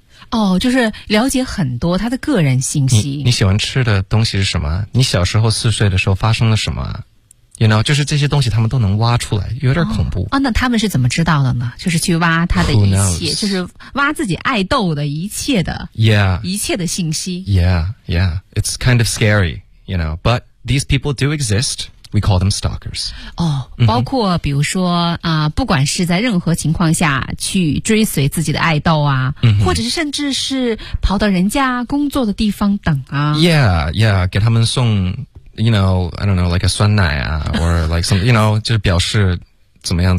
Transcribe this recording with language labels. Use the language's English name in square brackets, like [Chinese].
[Chinese] 哦，就是了解很多他的个人信息。你喜欢吃的东西是什么？你小时候四岁的时候发生了什么？ [English] You know, [Chinese] 就是这些东西他们都能挖出来，有点恐怖。那他们是怎么知道的呢？就是去挖他的一切，就是挖自己爱豆的一切的 一切的信息。 [English] Yeah, it's kind of scary, you know, but these people do exist. We call them stalkers. [Chinese] 哦，包括比如说不管是在任何情况下去追随自己的爱豆啊，或者是甚至是跑到人家工作的地方等啊。 [English] Yeah, [Chinese] 给他们送 [English] ，you know, I don't know, like a [Chinese] 酸奶啊 [English] ，or like some, you know, [Chinese] 就是表示怎么样，